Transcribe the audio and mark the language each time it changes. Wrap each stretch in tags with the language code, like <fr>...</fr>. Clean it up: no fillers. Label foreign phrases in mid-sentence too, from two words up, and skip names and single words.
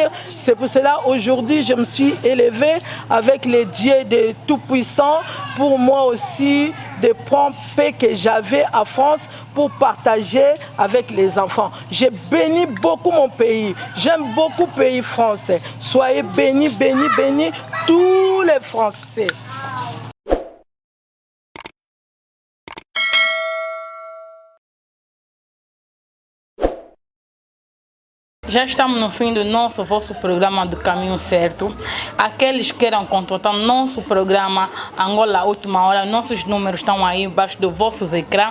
<fr>C'est pour cela aujourd'hui je me suis élevé avec les dieux de Tout-Puissant pour moi aussi de prendre paix que j'avais à France pour partager avec les enfants. J'ai béni beaucoup mon pays. J'aime beaucoup le pays français. Soyez bénis, tous les Français.</fr> <pt>Já estamos no fim do vosso programa do Caminho Certo. Aqueles que queiram contratar nosso programa Angola Última Hora, nossos números estão aí embaixo do vossos ecrãs.</pt>